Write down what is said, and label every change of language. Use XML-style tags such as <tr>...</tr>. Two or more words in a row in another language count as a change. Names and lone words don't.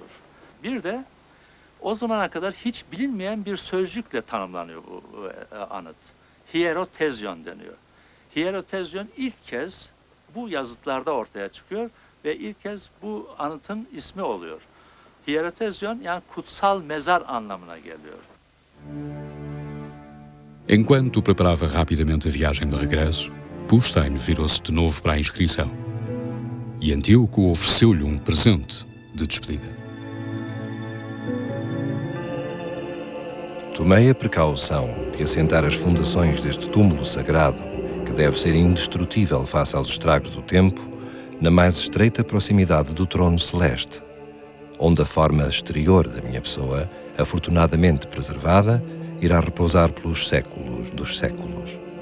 <tr>Bir de o zamana kadar hiç bilinmeyen bir sözcükle tanımlanıyor bu anıt. hierotezyon deniyor. Hierotezyon ilk kez bu yazıtlarda ortaya çıkıyor ve ilk kez bu anıtın ismi oluyor. Hierotezyon yani kutsal mezar anlamına geliyor.</tr> <pt>Enquanto preparava rapidamente a viagem de regresso, Pustine virou-se de novo para a inscrição. E Antíoco ofereceu-lhe presente de despedida. Tomei a precaução de assentar as fundações deste túmulo sagrado, que deve ser indestrutível face aos estragos do tempo, na mais estreita proximidade do trono celeste, onde a forma exterior da minha pessoa, afortunadamente preservada, irá repousar pelos séculos dos séculos.</pt>